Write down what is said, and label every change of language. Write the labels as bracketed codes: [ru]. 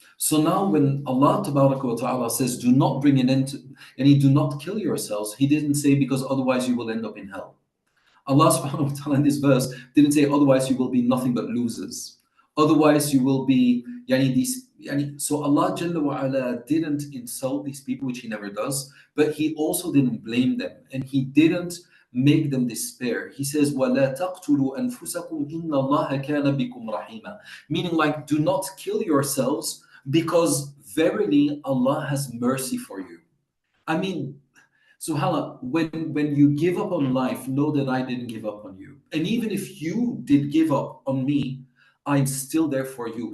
[en] So now when Allah wa ta'ala says, do not bring an end to, and do not kill yourselves, He didn't say because otherwise you will end up in hell. Allah subhanahu wa ta'ala in this verse didn't say otherwise you will be nothing but losers. Otherwise you will be so Allah Jalla wa ala didn't insult these people, which He never does, but He also didn't blame them, and He didn't make them despair. He says, [ar] وَلَا تَقْتُلُوا أَنفُسَكُمْ إِنَّ اللَّهَ كَانَ بِكُمْ رَحِيمًا. [en] Meaning, like, do not kill yourselves, because verily Allah has mercy for you. I mean, subhanAllah, when you give up on life, know that I didn't give up on you. And even if you did give up on me, I'm still there for you.